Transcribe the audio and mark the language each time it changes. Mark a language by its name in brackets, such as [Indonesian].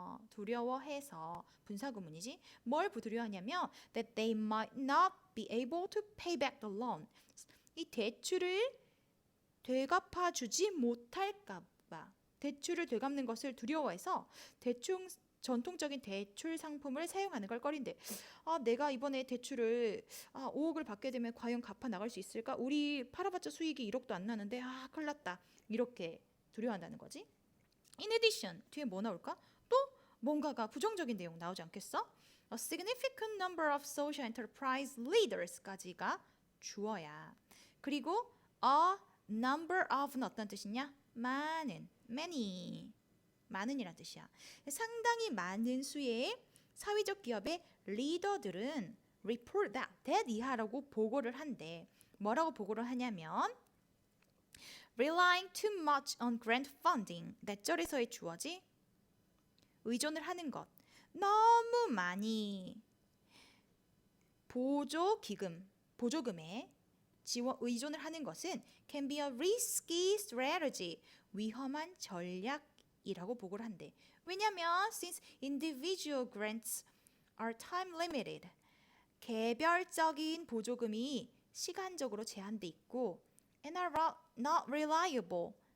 [Korean] 두려워해서 분사구문이지. 뭘 두려워하냐면 [English] that they might not be able to pay back the loan. [Korean] 이 대출을 되갚아 주지 못할까 봐. 대출을 되갚는 것을 두려워해서 전통적인 대출 상품을 사용하는 걸 꺼린대. 내가 이번에 대출을 5억을 받게 되면 과연 갚아 나갈 수 있을까? 우리 팔아봤자 수익이 1억도 안 나는데 큰일 났다. 이렇게 두려워한다는 거지. [English] In addition, [Korean] 뒤에 뭐 나올까? 또 뭔가가 부정적인 내용 나오지 않겠어? [English] A significant number of social enterprise leaders까지가 [Korean] 주어야. 그리고 [English] a number of [Korean] 는 어떤 뜻이냐? 많은, many, 많은이란 뜻이야. 상당히 많은 수의 사회적 기업의 리더들은 [English] report that [Korean] 이하라고 보고를 한대. 뭐라고 보고를 하냐면 [English] relying too much on grant funding. [Korean] 넷절에서의 주어지 의존을 하는 것. 너무 많이 보조금에 의존을 하는 것은 [English] can be a risky strategy. [Korean] 위험한 전략이라고 보고를 한대. 왜냐면 [English] since individual grants are time limited. [Korean] 개별적인 보조금이 시간적으로 제한돼 있고 [English] and are not reliable.